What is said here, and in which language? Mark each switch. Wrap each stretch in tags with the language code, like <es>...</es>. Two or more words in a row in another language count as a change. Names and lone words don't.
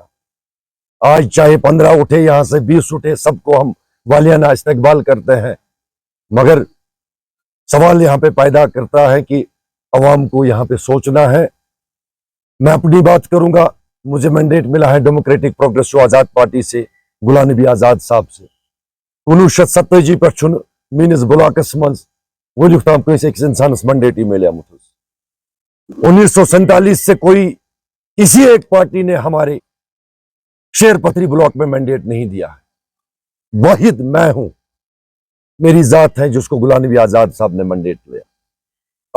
<ur>آج چاہے 15 اٹھے، یہاں سے 20 اٹھے، سب کو ہم والیانہ استقبال کرتے ہیں، مگر سوال یہاں پہ پیدا کرتا ہے کہ عوام کو یہاں پہ سوچنا ہے. میں اپنی بات کروں گا، مجھے مینڈیٹ ملا ہے ڈیموکریٹک پروگریسو آزاد پارٹی سے، غلام نبی آزاد صاحب سے. 1970</ur> <ks>पे मीनस बुलाकस मंज वलुक ताम कैसे इंसानस</ks> <ur>مینڈیٹ ملے 1947 سے کوئی کسی ایک پارٹی نے ہمارے شیرپتھری بلاک میں مینڈیٹ نہیں دیا ہے. واحد میں ہوں، میری ذات ہے جس کو غلام نبی آزاد صاحب نے مینڈیٹ لیا.</ur>